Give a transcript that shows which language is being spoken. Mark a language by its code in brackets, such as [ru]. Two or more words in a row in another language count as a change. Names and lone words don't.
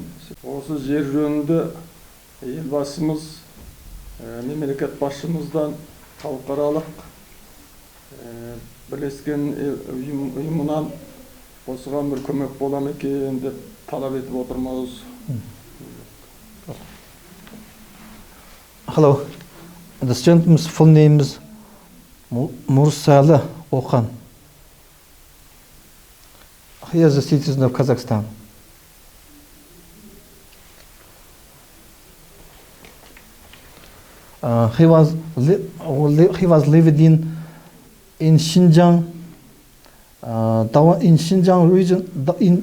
[kk] Осы жер жөнінде елбасымыз, мемлекет басшымыздан халықаралық бірлескен ұйымынан осыған бір көмек бола ма екен деп талап етіп отырмыз. [en] Hello, the gentleman's full name is Mursali Okan. He is a citizen of Kazakhstan. He was living in Xinjiang, in Xinjiang region, in